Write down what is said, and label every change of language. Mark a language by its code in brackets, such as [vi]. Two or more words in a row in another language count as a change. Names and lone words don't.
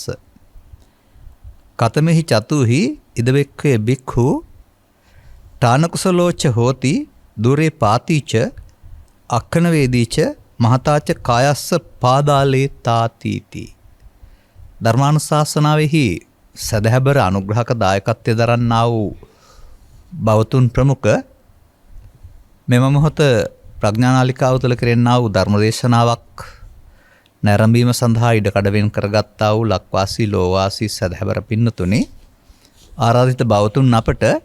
[pi] කතමෙහි චතුහි ඉදවෙක්ඛේ භික්ඛු තානකුසලෝච හෝති දුරේ පාතිච අක්ඛන වේදීච මහතාච කායස්ස පාදාලේ තාතිති. [si] ධර්මානුශාසනාවෙහි සදහැබර අනුග්‍රහක දායකත්වය දරන්නා වූ බවතුන් ප්‍රමුඛ මෙම මොහොත ප්‍රඥානාලිකාව තුළ කෙරෙන්නා වූ ධර්මදේශනාවක් නැරඹීම සඳහා ඉඩකඩවෙන් කරගත්තා වූ ලක්වාසී ලෝවාසී සදහැබර පින්නතුනි, ආරාධිත බවතුන් අපට